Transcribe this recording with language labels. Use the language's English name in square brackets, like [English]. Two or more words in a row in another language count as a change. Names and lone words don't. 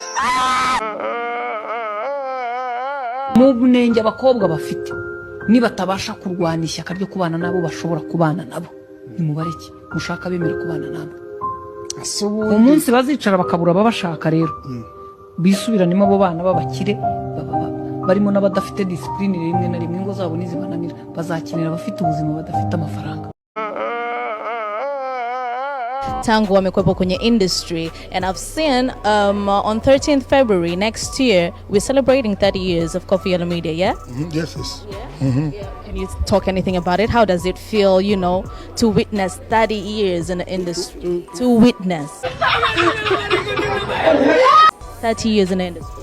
[Kinyarwanda] mu bunenge abakobwa bafite niba tabasha kurwana ishyaka ryo kubana nabo bashobora kubana nabo nimubareke mushaka bemera kubana nabo umunsi bazicara bakabura babashaka rero bisubiranimo abo bana babakire barimo n'abadafite discipline rimwe na rimwe ngo zabo nizibananira bazakinira abafite ubuzima badafite amafaranga. [Swahili] Tangu wamekuwepo kwenye industry, [English] and I've seen on 13th February next year we're celebrating 30 years of Coffee Yellow Media, yeah? Yes. Yeah. Can you talk anything about it? How does it feel, you know, to witness 30 years in the industry? To witness 30 years in the industry.